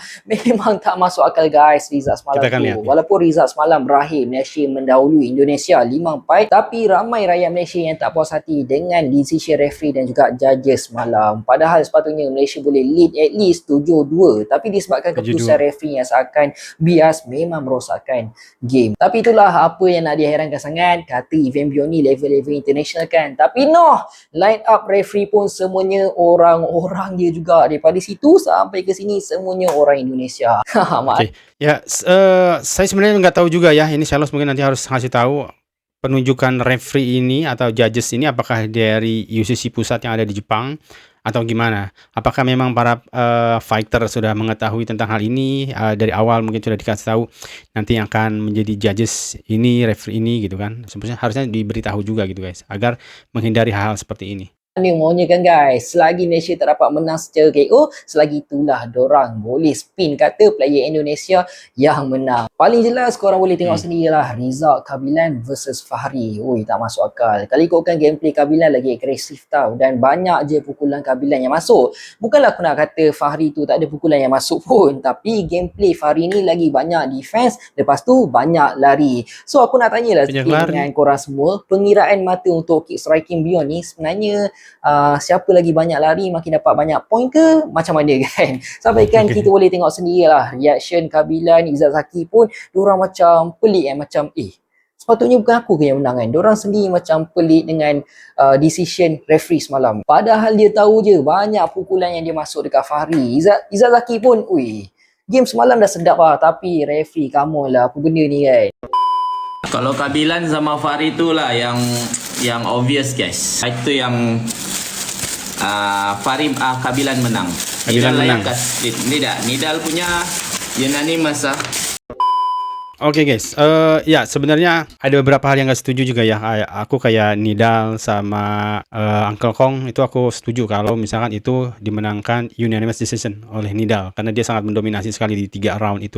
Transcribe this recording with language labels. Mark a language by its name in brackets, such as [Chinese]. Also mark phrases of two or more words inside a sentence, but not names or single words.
[Malay] Memang tak masuk akal guys result semalam tu. Walaupun result semalam berakhir Malaysia mendahului Indonesia 5-4, tapi ramai rakyat Malaysia yang tak puas hati dengan [English] decision referee [Malay] dan juga judges semalam. Padahal sepatutnya Malaysia boleh [English] lead at least [Malay] 7-2, tapi disebabkan keputusan referee yang seakan bias memang merosakkan game. Tapi itulah apa yang nak dihairankan sangat. Kata event Beyond ni level-level international kan, tapi [English] line up referee [Malay] pun semuanya orang-orang dia juga. Daripada situ sampai ke sini semuanya orang Indonesia. [Indonesian] Ya, saya sebenarnya nggak tahu juga ya. Ini Charles mungkin nanti harus ngasih tahu penunjukan referee ini atau judges ini apakah dari UCC pusat yang ada di Jepang atau gimana? Apakah memang para fighter sudah mengetahui tentang hal ini dari awal, mungkin sudah dikasih tahu nanti yang akan menjadi judges ini, referee ini gitu kan? Sebenarnya harusnya diberitahu juga gitu guys, agar menghindari hal-hal seperti ini. [Malay] Ni maunya kan guys, selagi Malaysia tak dapat menang secara KO, selagi itulah dorang boleh spin kata player Indonesia yang menang. Paling jelas korang boleh tengok sendirilah result Kabilan versus Fahri. Ui, tak masuk akal. Kali ikutkan gameplay Kabilan lagi agresif tau, dan banyak je pukulan Kabilan yang masuk. Bukanlah aku nak kata Fahri tu tak ada pukulan yang masuk pun, tapi gameplay Fahri ni lagi banyak defense, lepas tu banyak lari. So aku nak tanyalah sikit dengan korang semua, pengiraan mata untuk [English] kick striking [Malay] Beyond ni sebenarnya siapa lagi banyak lari makin dapat banyak point ke macam mana kan? Sampaikan kita boleh tengok sendirilah reaction Kabilan, Izzat Zaki pun diorang macam pelik macam sepatutnya bukan aku ke yang menang kan. Diorang sendiri macam pelik dengan [English] decision referee [Malay] semalam. Padahal dia tahu je banyak pukulan yang dia masuk dekat Fahri. Izzat Zaki pun game semalam dah sedap lah, tapi [English] referee come on [Malay] lah, apa benda ni kan. Kalau Kabilan sama Fahri tu lah yang obvious guys. Itu yang Fahri Kabilan menang. Kabilan menang. Nidal punya unanimous lah. [Indonesian] Oke guys, ya sebenarnya ada beberapa hal yang gak setuju juga ya. Aku kayak Nidal sama Uncle Kong itu aku setuju kalau misalkan itu dimenangkan [English] unanimous decision [Indonesian] oleh Nidal, karena dia sangat mendominasi sekali di 3 round itu.